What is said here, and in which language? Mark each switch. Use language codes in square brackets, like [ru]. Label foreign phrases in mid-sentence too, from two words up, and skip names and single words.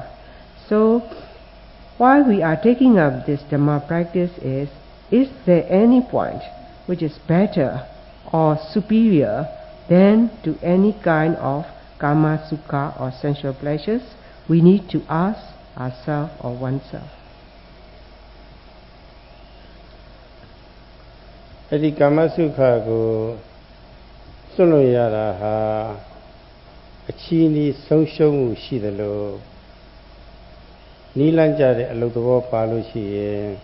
[en] So, why we are taking up this Dhamma practice is there any point which is better or superior than to any kind of [pi] kama sukha [en] or sensual pleasures? We need to ask ourselves or oneself. [my] အဲ့ဒီကာမစုခကိုစွန့်လို့ရတာဟာအချီးနှီးဆုံးရှုံးမှုရှိသလိုနီးလန့်ကြတဲ့အလုပ်သဘောပါလို့ရှိရင်